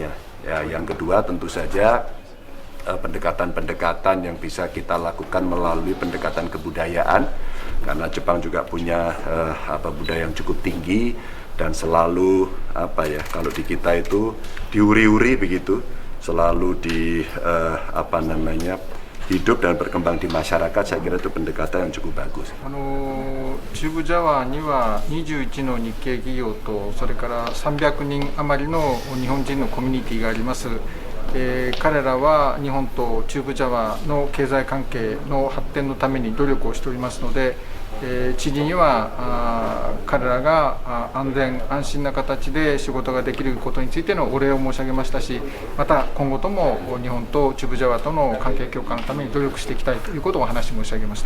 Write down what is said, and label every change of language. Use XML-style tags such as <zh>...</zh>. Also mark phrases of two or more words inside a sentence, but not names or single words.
<id>Ya, yang kedua tentu saja pendekatan-pendekatan yang bisa kita lakukan melalui pendekatan kebudayaan, karena Jepang juga punya budaya yang cukup tinggi dan selalu kalau di kita itu diuri-uri begitu, selalu hidup dan berkembang di masyarakat. Saya kira itu pendekatan yang cukup bagus.</id> <ja>中部ジャワには21の日系企業とそれから300人余りの日本人のコミュニティがあります。彼らは日本と中部ジャワの経済関係の発展のために努力をしておりますので、知事には彼らが安全安心な形で仕事ができることについてのお礼を申し上げましたし、また今後とも日本と中部ジャワとの関係強化のために努力していきたいということをお話申し上げました。</ja>